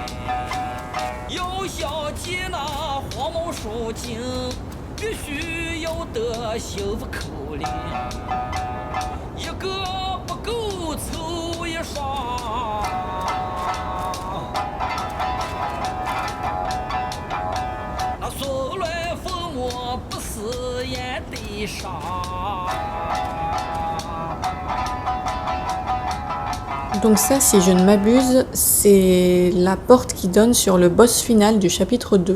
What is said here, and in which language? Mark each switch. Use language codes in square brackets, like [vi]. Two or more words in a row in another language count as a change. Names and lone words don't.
[zh] 要想见那黄毛书经，必须要得幸福口令，一个不够凑一双。那所来风我不死也得伤。 [fr] Donc ça, si je ne m'abuse, c'est la porte qui donne sur le boss final du chapitre 2.